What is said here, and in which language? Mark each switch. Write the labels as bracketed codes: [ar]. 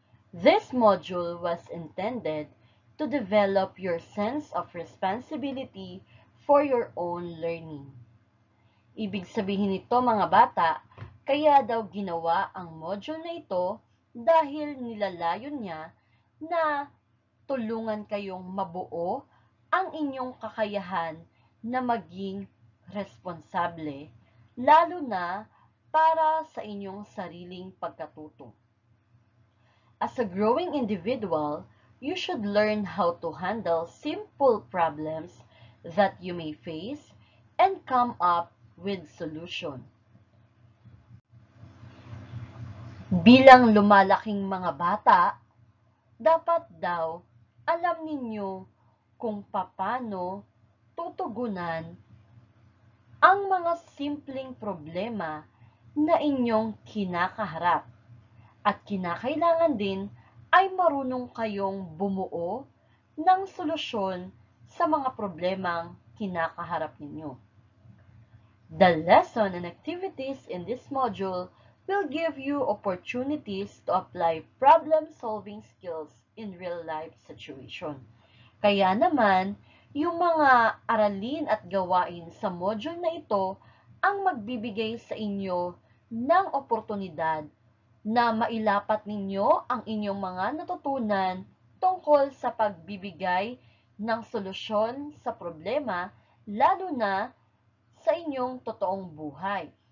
[en] This module was intended to develop your sense of responsibility for your own learning. [tl] Ibig sabihin nito mga bata, kaya daw ginawa ang module na ito dahil nilalayon niya na tulungan kayong mabuo ang inyong kakayahan na maging responsable, lalo na para sa inyong sariling pagkatuto. [en] As a growing individual, you should learn how to handle simple problems that you may face and come up with solution. [tl] Bilang lumalaking mga bata, dapat daw alam ninyo kung paano tutugunan ang mga simpleng problema na inyong kinakaharap. At kinakailangan din ay marunong kayong bumuo ng solusyon sa mga problemang kinakaharap ninyo. [en] The lesson and activities in this module will give you opportunities to apply problem-solving skills in real-life situation. [tl] Kaya naman, yung mga aralin at gawain sa module na ito ang magbibigay sa inyo ng oportunidad na mailapat ninyo ang inyong mga natutunan tungkol sa pagbibigay ng solusyon sa problema, lalo na sa inyong totoong buhay.